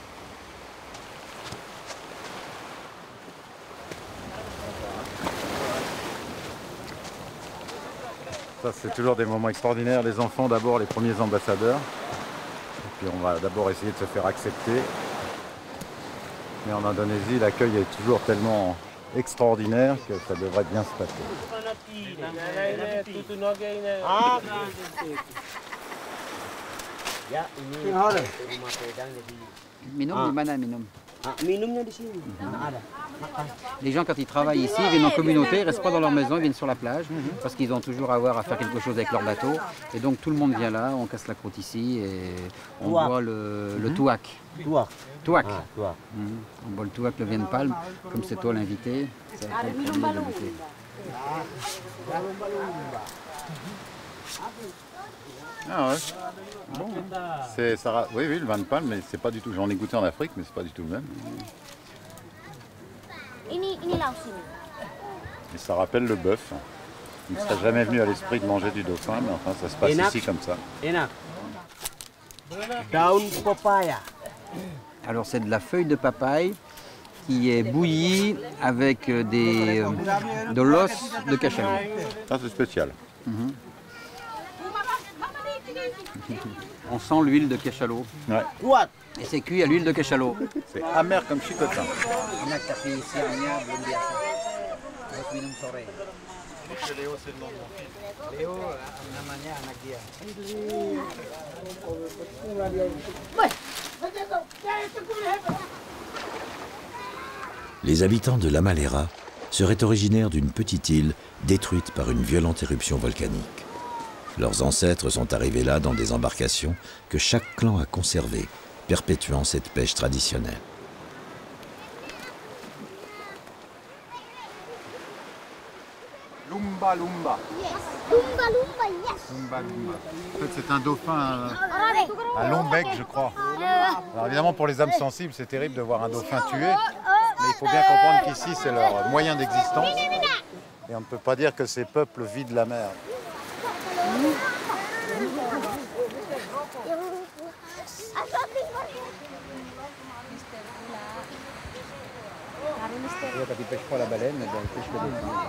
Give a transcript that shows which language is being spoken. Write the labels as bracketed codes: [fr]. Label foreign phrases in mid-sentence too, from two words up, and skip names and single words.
[fr] Ça, c'est toujours des moments extraordinaires. Les enfants, d'abord, les premiers ambassadeurs. Et puis, on va d'abord essayer de se faire accepter. Mais en Indonésie, l'accueil est toujours tellement extraordinaire que ça devrait bien se passer. [id] Minum, di mana minum? [fr] Les gens, quand ils travaillent ici, ils viennent en communauté, ils ne restent pas dans leur maison, ils viennent sur la plage, parce qu'ils ont toujours à avoir à faire quelque chose avec leur bateau. Et donc tout le monde vient là, on casse la croûte ici et on boit le tuak. Tuak. On boit le tuak, le vin de palme, comme c'est toi l'invité. Ça va être le premier de goûter. Ah ouais. Bon. Oui, le vin de palme, mais c'est pas du tout. J'en ai goûté en Afrique, mais c'est pas du tout le même. [id] Ini laos ini. [fr] Et ça rappelle le bœuf. Il ne serait jamais venu à l'esprit de manger du dauphin, mais enfin ça se passe ici comme ça. [id] Daun papaya. [fr] Alors c'est de la feuille de papaye qui est bouillie avec de l'os de cachalot. Ça c'est spécial. On sent l'huile de cachalot. Ouais. Et c'est cuit à l'huile de cachalot. C'est amer comme chicotin. Léo, c'est le nom de mon fils. [id] Leo, namanya anak dia. [fr] Les habitants de l'Amalera seraient originaires d'une petite île détruite par une violente éruption volcanique. Leurs ancêtres sont arrivés là dans des embarcations que chaque clan a conservées, perpétuant cette pêche traditionnelle. [id] Lumba Lumba. Lumba Lumba, yes. Lumba Lumba. [fr] En fait, c'est un dauphin à long bec, je crois. Alors évidemment, pour les âmes sensibles, c'est terrible de voir un dauphin tué. Mais il faut bien comprendre qu'ici, c'est leur moyen d'existence. Et on ne peut pas dire que ces peuples vident la mer. Quand ils pêchent pas la baleine, ils pêchent le dauphin.